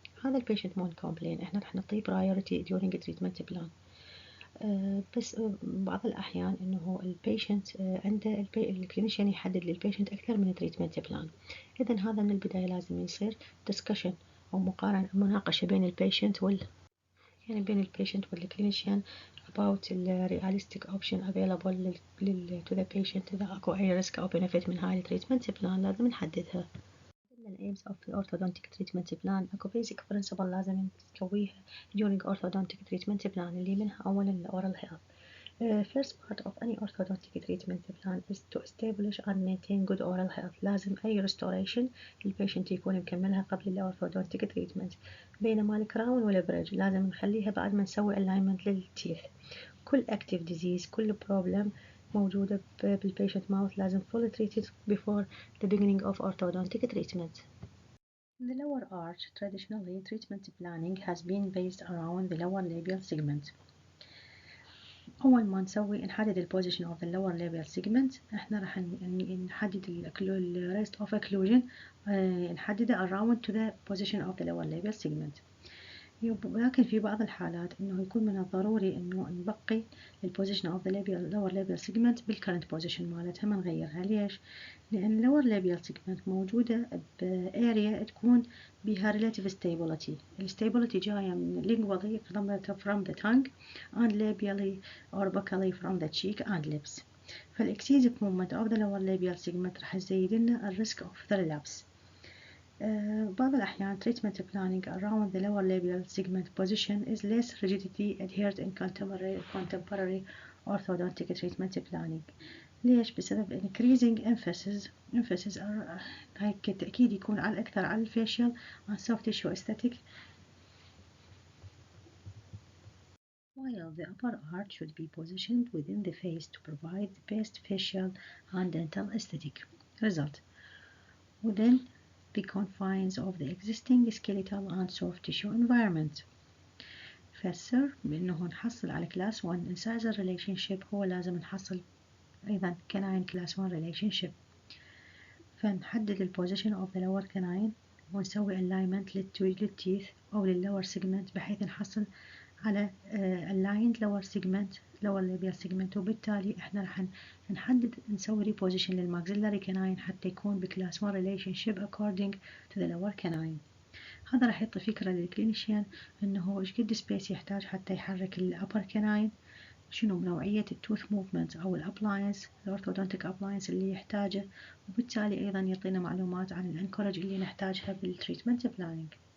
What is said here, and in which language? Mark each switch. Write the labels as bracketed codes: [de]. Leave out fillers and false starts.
[ar] هذا البيشنت [en] main complaint [ar] احنا راح نعطيه [en] priority during treatment plan. [ar] بس بعض الأحيان إنه البيشنت عنده الكلينيشن يحدد للبيشنت أكثر من treatment plan. إذا هذا من البداية لازم يصير discussion أو مناقشة بين البيشنت يعني بين البيشنت والكلينيشن [en] about the realistic option available to the patient. [ar] إذا أكو أي risk أو benefit من هاي التريتمنت بلان لازم نحددها. [en] من ال aims of the orthodontic treatment plan أكو basic principle [ar] لازم نسويها [en] during orthodontic treatment plan، [ar] اللي منها أولا ال [en] oral health. First part of any orthodontic treatment plan is to establish and maintain good oral health. [ar] لازم أي restoration البيشنت يكون مكملها قبل ال orthodontic treatment. بينما الكراون والبريدج لازم نخليها بعد ما نسوي alignment للتيث. [en] كل active disease كل problem [ar] موجودة بالpatient [en] mouth لازم fully treated before the beginning of orthodontic treatment. In the lower arch, traditionally treatment planning has been based around the lower labial segment. [ar] أول ما نحدد ال [en] position of the lower labial segment [ar] احنا راح نحدد ال [en] rest of occlusion نحدده around to the position of the lower labial segment. [ar] ولكن في بعض الحالات انه يكون من الضروري انه نبقي البوزيشن اوف ذا lower labial segment بالكرنت بوزيشن مالتها ما نغيرها. ليش؟ لان lower labial segment موجودة باريا تكون بها relative stability. الستابيليتي جاية من [en] lingually from the tongue and labially or buccally from the cheek and lips. [ar] فالاكسيزيف [en] movement of the lower labial segment [ar] راح يزيد لنا الريسك [en] of the relapse. [ar] بعض الأحيان [en] treatment planning around the lower labial segment position is less rigidity adhered in contemporary orthodontic treatment planning. ليش؟ بسبب increasing emphasis [ar] هاي التأكيد يكون على أكثر على الفيشيال and [en] soft tissue aesthetic, while the upper arch should be positioned within the face to provide the best facial and dental aesthetic result within the confines of the existing skeletal and soft tissue environment. [ar] فسر بأنه نحصل على class 1 incisor relationship هو لازم نحصل أيضا canine class 1 relationship. فنحدد ال position [en] of the lower canine [ar] ونسوي alignment للteeth أو للlower segment بحيث نحصل على aligned lower labial segment وبالتالي احنا راح نحدد نسوي reposition للماكسيلاري canine حتى يكون بكلاس 1 relationship according to the lower canine. هذا راح يعطي فكرة للكلينيشيان انه ايش قد سبيس يحتاج حتى يحرك الابر canine، شنو نوعية التوث موفمنت او الابلاينس الاورثودونتيك ابلاينس اللي يحتاجه، وبالتالي ايضا يعطينا معلومات عن الانكورج اللي نحتاجها بالتريتمنت بلاننج.